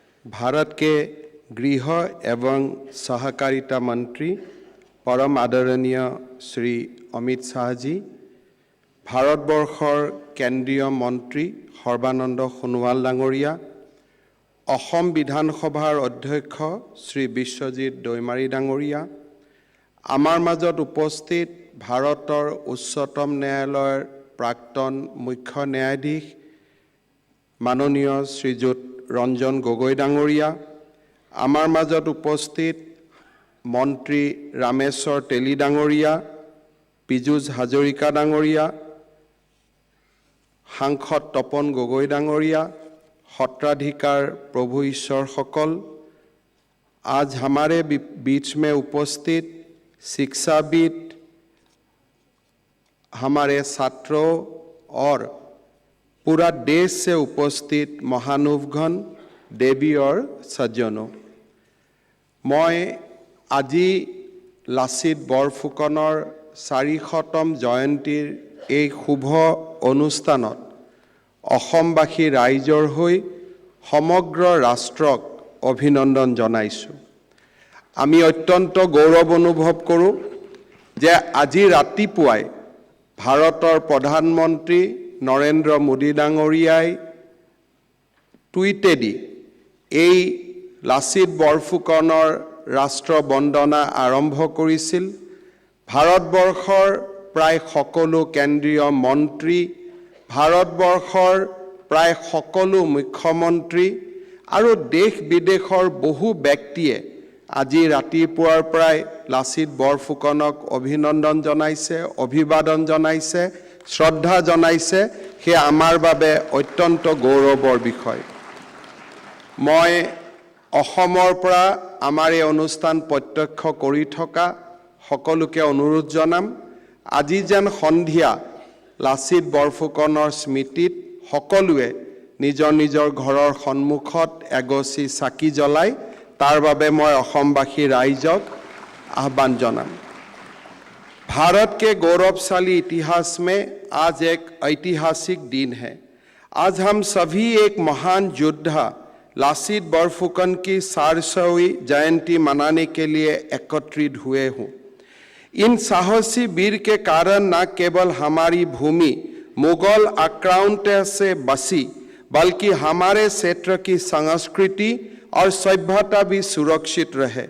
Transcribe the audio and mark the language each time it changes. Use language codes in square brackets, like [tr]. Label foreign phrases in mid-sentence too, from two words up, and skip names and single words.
[hi] भारत के गृह एवं सहकारिता मंत्री परम आदरणीय श्री अमित शाह जी, [as] ভাৰতবৰ্ষৰ কেন্দ্ৰীয় মন্ত্ৰী সৰ্বানন্দ সোণোৱাল ডাঙৰীয়া, অসম বিধানসভাৰ অধ্যক্ষ শ্ৰী বিশ্বজিৎ দৈমাৰী ডাঙৰীয়া, আমাৰ মাজত উপস্থিত ভাৰতৰ উচ্চতম ন্যায়ালয়ৰ প্ৰাক্তন মুখ্য ন্যায়াধীশ মাননীয় শ্ৰীযুত ৰঞ্জন গগৈ ডাঙৰীয়া, আমাৰ মাজত উপস্থিত মন্ত্ৰী ৰামেশ্বৰ তেলী ডাঙৰীয়া, পীযূষ হাজৰিকা ডাঙৰীয়া, সাংসদ তপন গগৈ ডাঙৰীয়া, সত্ৰাধিকাৰ প্ৰভু ঈশ্বৰ সকল, [hi] आज हमारे बीच में उपस्थित शिक्षाविद, हमारे छात्रों और पूरा देश से उपस्थित महानुभगण, देवी और सज्जनों, मैं [as] আজি লাচিত বৰফুকনৰ 400তম জয়ন্তীৰ এই শুভ অনুষ্ঠানত অসমবাসী ৰাইজৰ হৈ সমগ্ৰ ৰাষ্ট্ৰক অভিনন্দন জনাইছো। আমি অত্যন্ত গৌৰৱ অনুভৱ কৰোঁ যে আজি ৰাতিপুৱাই ভাৰতৰ প্ৰধানমন্ত্ৰী নৰেন্দ্ৰ মোদী ডাঙৰীয়াই টুইটেদি এই লাচিত বৰফুকনৰ ৰাষ্ট্ৰ বন্দনা আৰম্ভ কৰিছিল। ভাৰতবৰ্ষৰ প্ৰায় সকলো কেন্দ্ৰীয় মন্ত্ৰী, ভাৰতবৰ্ষৰ প্ৰায় সকলো মুখ্যমন্ত্ৰী ঔৰ দেশ বিদেশৰ বহু ব্যক্তিয়ে আজি ৰাতিপুৱাৰ প্ৰায় লাচিত বৰফুকনক অভিনন্দন জনাইছে, অভিবাদন জনাইছে, শ্ৰদ্ধা জনাইছে। হে আমাৰ বাবে অত্যন্ত গৌৰৱৰ বিষয়। मैं অসমৰ পৰা আমাৰ এই অনুষ্ঠান প্ৰত্যক্ষ কৰি থকা সকলোকে অনুৰোধ জনাম, আজি যেন সন্ধিয়া লাচিত বৰফুকনৰ স্মৃতিত সকলোৱে নিজৰ নিজৰ ঘৰৰ সন্মুখত এগছি চাকি জ্বলাই তাৰ বাবে মই অসমবাসী ৰাইজক আহ্বান জনাম। [hi] भारत के गौरवशाली इतिहास में आज एक ऐतिहासिक दिन है। आज हम सभी एक महान योद्धा लाचित बरफुकन की 400वीं जयंती मनाने के लिए एकत्रित हुए हूँ। इन साहसी वीर के कारण न केवल हमारी भूमि मुगल आक्रांता से बची, बल्कि हमारे क्षेत्र की संस्कृति और सभ्यता भी सुरक्षित रहे।